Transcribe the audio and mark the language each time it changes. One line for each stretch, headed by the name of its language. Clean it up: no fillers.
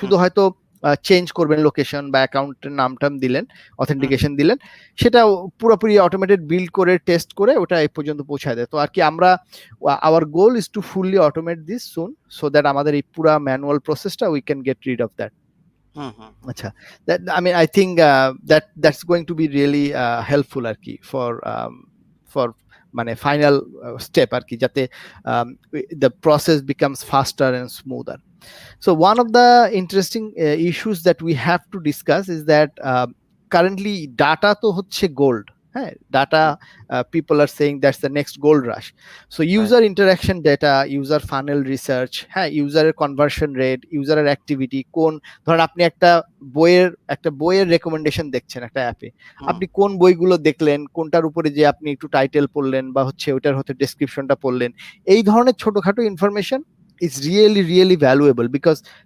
Bangla: শুধু হয়তো চেঞ্জ করবেন লোকেশন বা অ্যাকাউন্টের নামটাম দিলেন, হুম অথেন্টিকেশন দিলেন, সেটা পুরোপুরি অটোমেটেড বিল্ড করে টেস্ট করে ওটা এই পর্যন্ত পৌঁছায় দেয়। তো আর কি আমরা
English: our goal is to fully automate this soon,
Bangla: so that আমাদের এই পুরা ম্যানুয়াল প্রসেসটা
English: We can get rid of that. Hmm hmm আচ্ছা, I mean I think that's going to be really helpful আর কি for
Bangla: মানে ফাইনাল স্টেপ আর কি, যাতে
English: the process becomes faster and smoother. So one of the interesting issues that we have to discuss is that currently data
Bangla: তো হচ্ছে
English: gold, হ্যাঁ, data people are saying that's the next gold rush. So user interaction data, user funnel research,
Bangla: হ্যাঁ, ইউজারের conversion rate, ইউজারের activity, কোন ধরেন আপনি একটা বইয়ের recommendation দেখছেন একটা অ্যাপে, আপনি কোন বইগুলো দেখলেন, কোনটার উপরে যে আপনি একটু টাইটেল পড়লেন বা হচ্ছে ওইটার হতে ডেসক্রিপশনটা পড়লেন, এই ধরনের ছোটখাটো information
English: is really valuable, because